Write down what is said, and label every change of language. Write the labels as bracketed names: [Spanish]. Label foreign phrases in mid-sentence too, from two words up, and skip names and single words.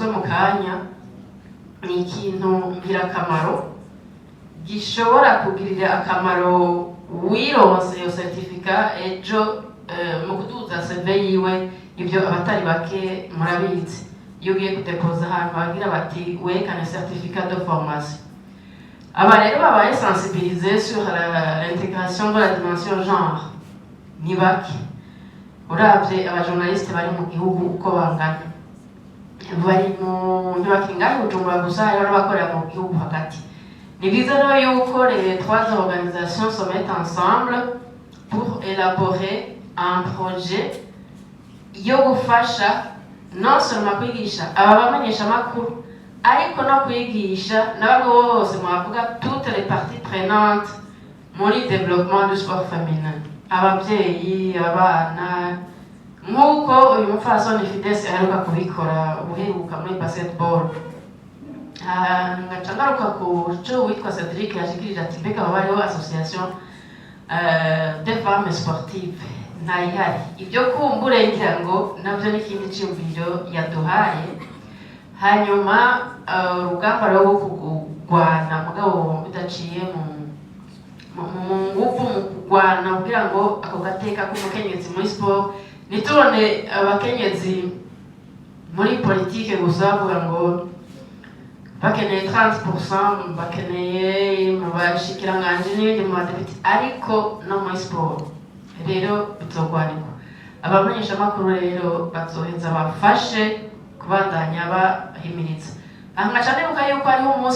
[Rundi] mu kanya ni ikintu ngirakamaro gishobora kugirira akamaro wironse iyo certificat ejo mu kuduza CV yiwe ibyo abatari bake murabizi iyo ugiye kudepoza ahantu bagira bati werekane [French] certificat de formation [Rundi] aba rero babaye [French] sensibilisés sur l'intégration de la dimension genre [Rundi] ni bake uravye abajournaliste bari mu gihugu uko bangana bari mu ntibakingana Bujumbura gusa hariho n'abakorera mu gihugu hagati. Ni byiza rero yuko [French] les 3 organisations se mettent ensemble pour élaborer un projet [Rundi] yo gufasha [French] non seulement [Rundi] kwigisha aba bamenyesha makuru ariko no kwigisha n'abagabo bose mwavuga [French] toutes les parties prenantes [Rundi] muri [French] développement du sport féminin [Rundi] ababyeyi abana nk'uko uyu mupfasoni Fides aheruka kubikora uheruka muri basketball ngaca ngaruka ku cyo witwa Cedric yashikirije ati mbega bariho association [French] des femmes sportives [Rundi] ntayihari ibyo kumbure ngira ngo nabyo n'ikindi cyumviro yaduhaye hanyuma urugamba rwo kugwana mugabo bidaciye mu ngufu mu kugwana kugira ngo ako gateka k'umukenyezi muri sport nitubone abakenyezi muri politike gusa bavuga ngo bakeneye 30% bakeneye mu bashikiranganje n'ibindi mu badepite ariko no muri sport rero bizogwanirwa abamenyesha makuru rero bazoheza bafashe kubandanya bahimiriza ngaca nibuka yuko hariho umunsi